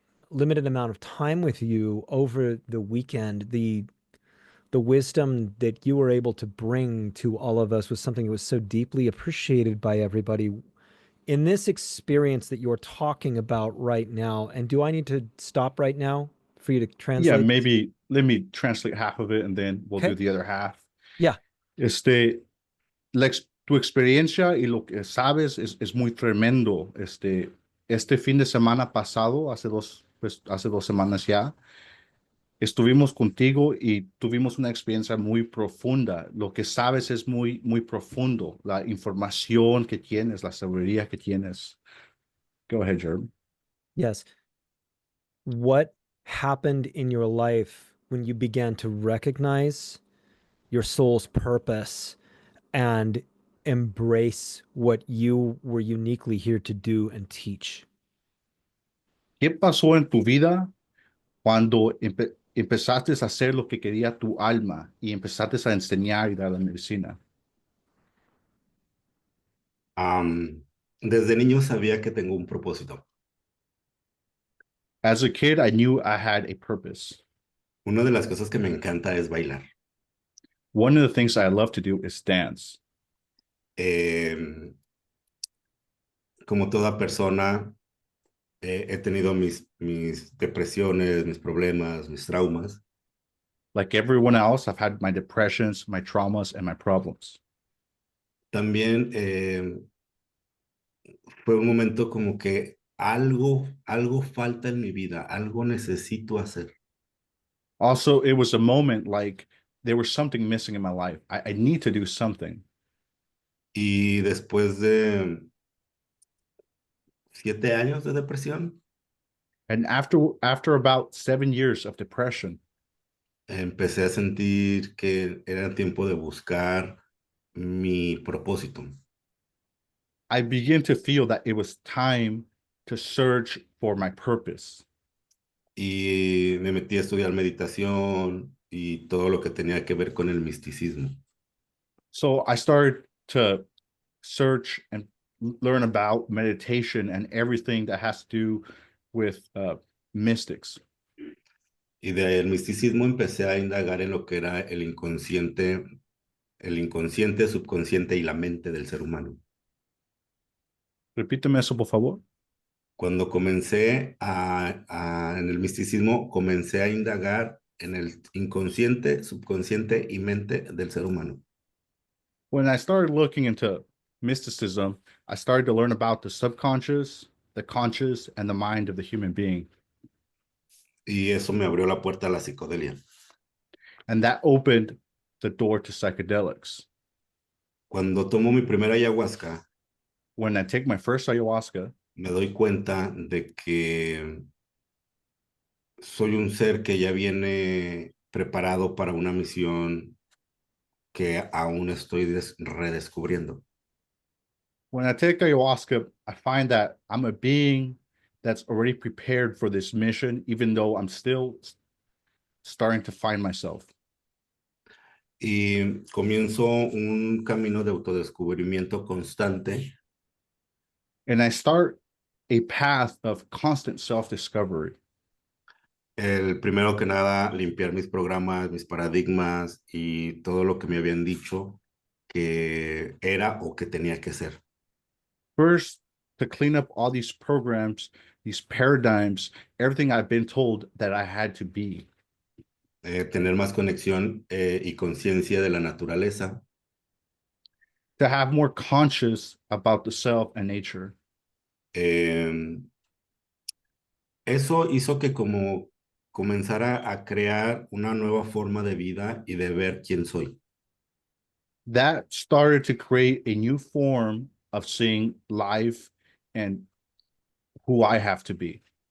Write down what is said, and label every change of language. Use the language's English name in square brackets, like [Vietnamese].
[English] limited amount of time with you over the weekend, the wisdom that you were able to bring to all of us was something that was so deeply appreciated by everybody. In this experience that you're talking about right now, and do I need to stop right now for you to Yeah, translate? maybe let me translate half of it and then we'll do Okay. the other half. Yeah. [Spanish] Tu experiencia y lo que sabes es muy tremendo. Este fin de semana pasado, hace 2 semanas ya, estuvimos contigo y tuvimos una experiencia muy profunda. Lo que sabes es muy, muy profundo. La información que tienes, la sabiduría que tienes. [English] Go ahead, Jeremy. Yes. What happened in your life when you began to recognize your soul's purpose and embrace what you were uniquely here to do and teach? [Spanish] ¿Qué pasó en tu vida cuando empezaste a hacer lo que quería tu alma y empezaste a enseñar y dar la medicina? Desde niño sabía que tengo un propósito. [English] As a kid, I knew I had a purpose. [Spanish] Una de las cosas que me encanta es bailar. [English] One of the things I love to do is dance. [Spanish] Em, Como toda persona, he tenido mis depresiones, mis problemas, mis traumas. [English] Like everyone else, I've had my depressions, my traumas, and my problems. [Spanish] También fue un momento como que algo falta en mi vida, algo necesito hacer. [English] Also, it was a moment like there was something missing in my life. I need to do something. [Spanish] Y después de 7 años de depresión, [English] And after about 7 years of depression, [Spanish] empecé a sentir que era tiempo de buscar mi propósito. [English] I began to feel that it was time to search for my purpose. [Spanish] Y me metí a estudiar meditación y todo lo que tenía que ver con el misticismo. [English] So I started to search and learn about meditation and everything that has to do with mystics. [Spanish] Y del misticismo empecé a indagar en lo que era el inconsciente, subconsciente y la mente del ser humano. Repíteme eso, por favor. Cuando comencé en el misticismo, comencé a indagar en el inconsciente, subconsciente y mente del ser humano. [English] When I started looking into mysticism, I started to learn about the subconscious, the conscious, and the mind of the human being. [Spanish] Y eso me abrió la puerta a la psicodelia. [English] And that opened the door to psychedelics. [Spanish] Cuando tomo mi primera ayahuasca, [English] When I take my first ayahuasca, [Spanish] me doy cuenta de que soy un ser que ya viene preparado para una misión que aún estoy redescubriendo. [English] when I take ayahuasca, I find that I'm a being that's already prepared for this mission, even though I'm still starting to find myself. [Spanish] Y comienzo un camino de autodescubrimiento constante [English] And I start a path of constant self-discovery. [Spanish] El primero que nada, limpiar mis programas, mis paradigmas y todo lo que me habían dicho que era o que tenía que ser. [English] First, to clean up all these programs, these paradigms, everything I've been told that I had to be. [Spanish] Tener más conexión y conciencia de la naturaleza. [English] To have more conscious about the self and nature. [Spanish] Eso hizo que como comenzara a crear una nueva forma de vida y de ver quién soy. [English] That started to create a new form of seeing life and who I have to be.